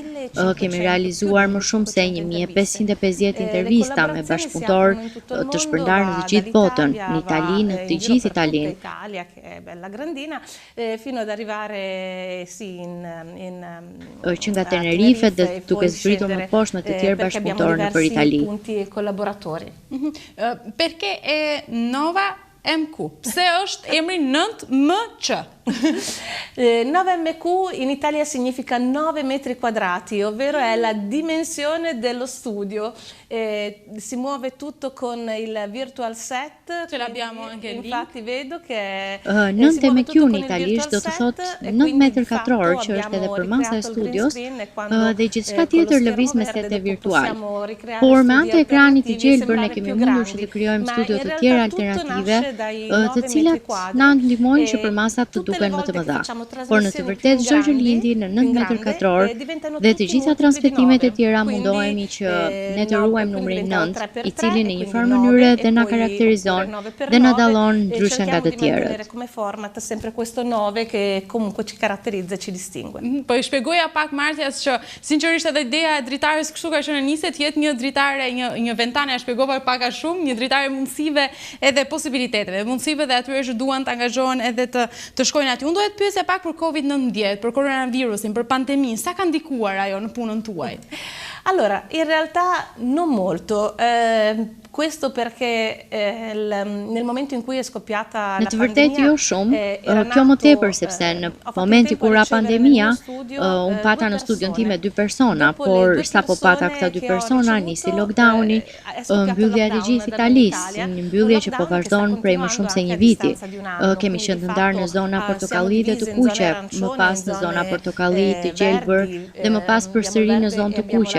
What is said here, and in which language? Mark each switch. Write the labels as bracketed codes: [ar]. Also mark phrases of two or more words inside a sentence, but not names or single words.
[sq] Kemi realizuar më shumë se 1550 intervista me bashkëpunëtorë të shpërndarë në të gjithë botën, në Itali, në të gjithë Italinë. Që nga Tenerife dhe duke zbritur më poshtë në të tjerë bashkëpunëtorë nëpër Itali. [it] Perché è Nova MQ? [sq] Pse është emri 9MC? [it] 9MQ in Italia significa 9 metri quadrati, ovvero è la dimensione dello studio. Si muove tutto con il [en] virtual set. [it] Ce l'abbiamo anche lì. Infatti vedo che [sq] 9MQ në italisht do të thotë 9 metër katror, që është edhe përmasa e studios, dhe gjithçka tjetër lëviz me sete virtual. Por me anë të ekranit i gjelbër ne kemi mundur që të krijojmë studio të tjera alternative, të cilat na ndihmojnë që përmasat të duken më të mëdha. Por në të vërtetë çdo gjë lindi në 9 metër katror dhe të gjitha transmetimet e tjera mundohemi që ne të ruajmë numrin 9, i cili në një farë mënyre dhe na karakterizon dhe na dallon ndryshe nga të tjerët. [it] Come format sempre questo 9 che comunque ci caratterizza e ci distingue. [sq] Po i shpjegoja pak Marcias që sinqerisht edhe ideja e dritares kështu ka qenë nisë të jetë një dritare, një ventane, e shpjegova pak a shumë, një dritare mundësive edhe possibiliteteve, mundësive dhe atyre që duan të angazhohen edhe të shkojnë aty. Unë do të pyesja pak për Covid-19, për koronavirusin, për pandeminë, sa ka ndikuar ajo në punën tuaj? [it] Allora, in realtà non molto. Questo perché nel momento in cui è scoppiata la pandemia... [sq] Në të vërtetë jo shumë, kjo më tepër sepse në momenti kur ra pandemia, unë pata në studion time 2 persona, por sapo pata këta 2 persona, nisi lockdowni, mbyllja e të gjithë Italisë, një mbyllje që po vazhdon prej më shumë se një viti. Kemi qenë të ndarë në zona portokalli dhe të kuqe, më pas në zona portokalli të gjelbër dhe më pas përsëri në zonë të kuqe.